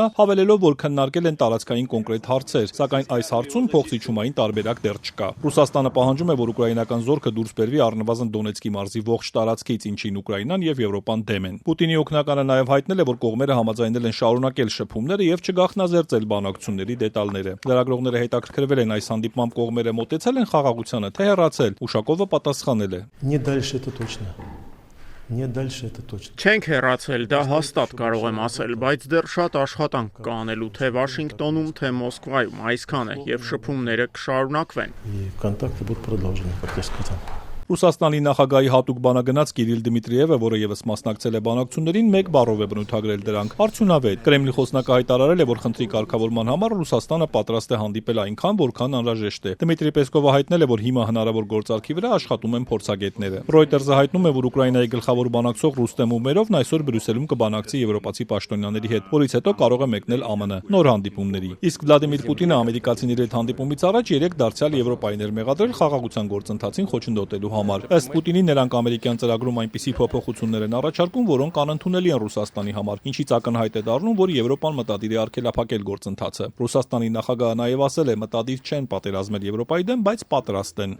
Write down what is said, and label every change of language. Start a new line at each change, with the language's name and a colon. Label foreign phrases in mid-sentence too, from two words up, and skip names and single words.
Armenian: հավելելով, որ քննարկել են տարածքային կոնկրետ հարցեր, սակայն այս հարցում փոխզիջումային տարբերակ դեռ չկա։ Ռուսաստանը պահանջում է, որ ուկրաինական զորքը դուրս բերվի առնվազն Դոնեցկի մարզի ողջ տարածքից, ինչին Ուկրաինան եւ Եվրոպան դեմ են։ Պուտինի օգնականը նաեւ հայտնել է, որ կողմերը համաձայնել են շարունակել շփումները եւ չգաղտնազերծել բանակցությունների դետալները։ Լրագրողները հետաքրքրվել են այս հանդիպմամբ կողմերը մոտեցել են խաղաղությանը, թե հեռացել։ Ուշակովը պատասխանել է.
Russian: Не дальше это точно. Не дальше это точно.
Armenian: Չենք հեռացել, դա հաստատ կարող եմ ասել, բայց դեռ շատ աշխատանք կա անելու թե Վաշինգտոնում, թե Մոսկվայում, այսքան է, եւ շփումները կշարունակվեն։
Russian: И контакты будут продолжены, как я сказал.
Armenian: Ռուսաստանի նախագահի հատուկ բանագնաց Կիրիլ Դմիտրիևը, որը եւս մասնակցել է բանակցություններին, մեկ բառով է բնութագրել դրանք. արդյունավետ։ Կրեմլի խոսնակը հայտարարել է, որ խնդրի կարգավորման համար Ռուսաստանը պատրաստ է հանդիպել այնքան, որքան անհրաժեշտ է։ Դմիտրի Պեսկովը հայտնել է, որ հիմա հնարավոր գործարքի վրա աշխատում են փորձագետները։ Ռոյտերսը հայտնում է, որ Ուկրաինայի գլխավոր բանակցող Ռուստեմ Ումերովն այսօր Բրյուսելում կբանակցի եվրոպացի պաշտոնյաների հետ, որից հետո կարող է մեկնել ԱՄՆ նոր հանդիպումների։ Իսկ Վլադիմիր Պուտինը ամերիկացիների հետ հանդիպումից առաջ երեք դարձյալ Եվրոպային էր մեղադրել խաղաղության գործընթացին խոչընդոտելու համար։ Ըստ Պուտինի, նրանք ամերիկյան ծրագրում այնպիսի փոփոխություններ են առաջարկում, որոնք անընդունելի են Ռուսաստանի համար, ինչից ակնհայտ է դառնում, որ Եվրոպան մտադիր է արգելափակել գործընթացը։ Ռուսաստանի նախագահը նաև ասել է, մտադիր չեն պատերազմել Եվրոպայի դեմ, բայց պատրաստ են։